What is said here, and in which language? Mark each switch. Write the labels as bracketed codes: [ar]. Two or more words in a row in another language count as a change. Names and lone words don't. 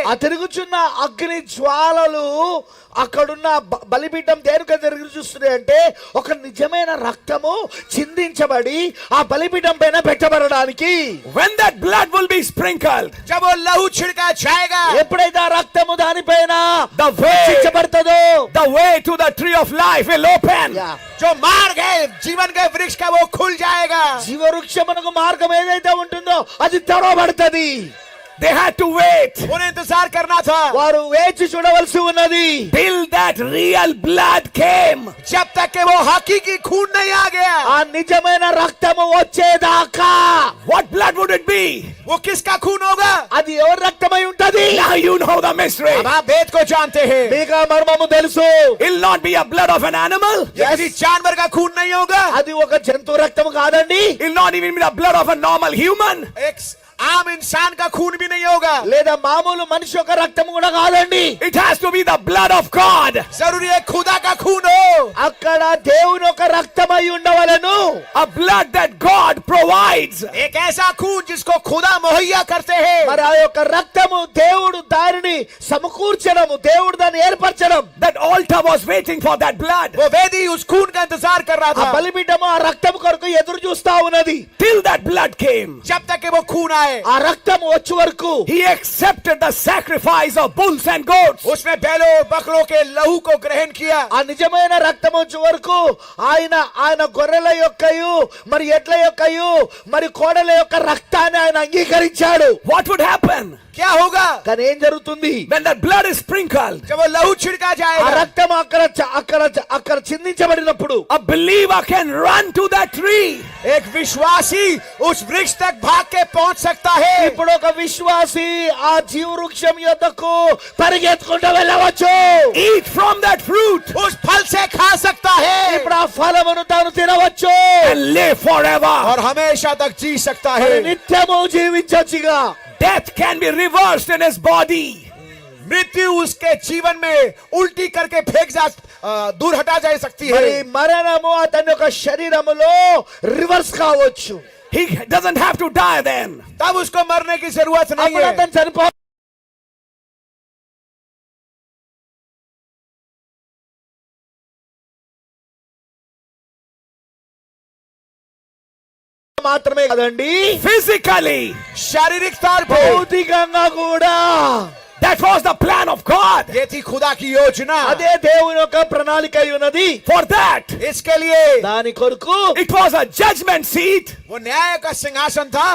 [te] ఆ తిరుగుచున్న అగ్ని జ్వాలలు అక్కడున్న బలిపీఠం దేనికి తిరిగి చూస్తున్నాయి అంటే ఒక నిజమైన రక్తము చిందించబడి ఆ బలిపీఠం పైన పెట్టబడడానికి. [en] When that blood will be sprinkled, [hi] जब वो लहू छिड़का जाएगा, [te] ఎప్పుడైతే ఆ రక్తము దానిపైన [en] the way, [te] చించబడతదో [en] the way to the tree of life will open. [hi] जो मार्ग है जीवन के वृक्ष का वो खुल जाएगा। [te] జీవవృక్షమునకు మార్గం ఏదైతే ఉంటుందో అది తెరవబడుతుంది. [en] They had to wait [hi] उन्हें इंतजार करना था [te] వారు వేచి చూడవలసి ఉన్నది [en] till that real blood came. [hi] जब तक कि वो हकीकी खून नहीं आ गया। [te] ఆ నిజమైన రక్తము వచ్చేదాకా. [en] What blood would it be? [hi] वो किसका खून होगा? [te] అది ఎవరి రక్తమై ఉంటది? [en] Now you know the mystery. [hi] अब आप भेद को जानते हैं। [te] మీకు ఆ మర్మము తెలుసు. [en] It'll not be a blood of an animal. [hi] ये किसी जानवर का खून नहीं होगा। [te] అది ఒక జంతు రక్తము కాదండి. [en] It'll not even be the blood of a normal human. [hi] एक आम इंसान का खून भी नहीं होगा। [te] లేదా మామూలు మనిషి యొక్క రక్తము కూడా కాదండి. [en] It has to be the blood of God. [hi] जरूरी है खुदा का खून हो। [te] అక్కడ దేవుని ఒక రక్తమై ఉండవలెను. [en] A blood that God provides. [hi] एक ऐसा खून जिसको खुदा मुहैया करते हैं। [te] మరి ఆ యొక్క రక్తము దేవుడు దానిని సమకూర్చడము, దేవుడు దాన్ని ఏర్పరచడం. [en] That altar was waiting for that blood. [hi] वो वेदी उस खून का इंतजार कर रहा [te] ఆ [hi] था [te] బలిపీఠము ఆ రక్తము కొరకు ఎదురు చూస్తా ఉన్నది. [en] Till that blood came. [hi] जब तक कि वो खून आए। [te] ఆ రక్తం వచ్చే వరకు [en] He accepted the sacrifice of bulls and goats. [hi] उसने बैलों बकरों के लहू को ग्रहण किया। [te] ఆ నిజమైన రక్తం వచ్చే వరకు ఆయన గొర్రెల యొక్కయు మరి ఎడ్ల యొక్కయు మరి కోడల యొక్క రక్తాన్ని ఆయన అంగీకరించాడు. [en] What would happen [hi] क्या होगा [te] కానీ ఏం జరుగుతుంది? [en] when that blood is sprinkled? [hi] जब वो लहू छिड़का [te] ఆ [hi] जाएगा, [te] రక్తం అక్కడ చిందించబడినప్పుడు [en] A believer can run to that tree. [hi] एक विश्वासी उस वृक्ष तक भाग के पहुंच सकता है। [te] ఇప్పుడు ఒక విశ్వాసి ఆ జీవవృక్షం యొద్దకు పరిగెత్తుకుంటూ వెళ్ళవచ్చు. [en] Eat from that fruit [hi] उस फल से खा सकता है [te] ఇప్పుడు ఆ ఫలమును తాను తినవచ్చు. [en] and live forever. [hi] और हमेशा तक जी सकता [te] మరి [hi] है। [te] నిత్యము జీవించొచ్చుగా. [en] Death can be reversed in his body. [hi] मृत्यु उसके जीवन में उल्टी करके फेंक जा दूर हटा जा सकती [te] మరి [hi] है। [te] మరణము అతని యొక్క శరీరములో రివర్స్ కావచ్చు. [en] He doesn't have to die then. [hi] तब उसको मरने की जरूरत नहीं [te] అప్పుడు [hi] है। [te] అతను చనిపో మాత్రమే కదండి, [en] Physically, [hi] शारीरिक तौर पे [te] భౌతికంగా కూడా [en] that was the plan of God. [hi] ये थी खुदा की योजना। [te] అదే దేవుని యొక్క ప్రణాళిక అయి ఉన్నది. [en] For that, [hi] इसके लिए [te] దాని కొరకు [en] it was a judgment seat. [hi] वो न्याय का सिंहासन था।